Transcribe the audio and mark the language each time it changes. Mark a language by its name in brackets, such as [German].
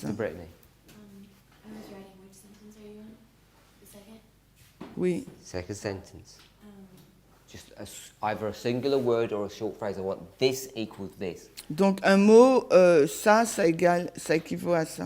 [English] Sister Brittany. I was writing, which sentence are you on? The second? [French] Oui. [English] Second sentence. Um, Just either a singular word or a short phrase. I want this equals this. [French] Donc un mot, ça équivaut à ça.